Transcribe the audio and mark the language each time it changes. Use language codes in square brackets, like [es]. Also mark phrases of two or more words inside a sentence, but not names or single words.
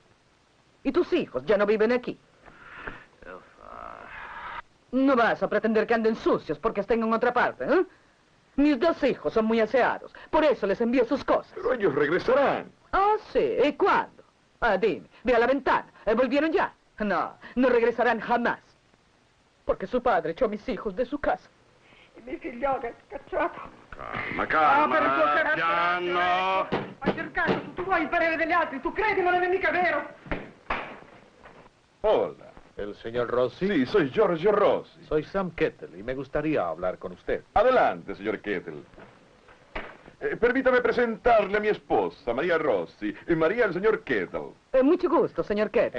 [es] Y tus hijos ya no viven aquí. No vas a pretender que anden sucios porque estén en otra parte, ¿eh? Mis dos hijos son muy aseados. Por eso les envío sus cosas. Pero ellos regresarán. Ah, sí. ¿Y cuándo? Ah, dime. Ve a la ventana. ¿Volvieron ya? No, no regresarán jamás. Porque su padre echó a mis hijos de su casa. [it] I miei figlioli, scacciato! Calma, Ah, per il tuo calma. carattere! Piano. Hai cercato, tu vuoi il parere degli altri, tu credi, ma non è mica vero! [es] Hola. ¿El señor Rossi? Sí, soy Giorgio Rossi. Soy Sam Kettle y me gustaría hablar con usted. Adelante, señor Kettle. Permítame presentarle a mi esposa, María Rossi, y María el señor Kettle. Mucho gusto, señor Kettle.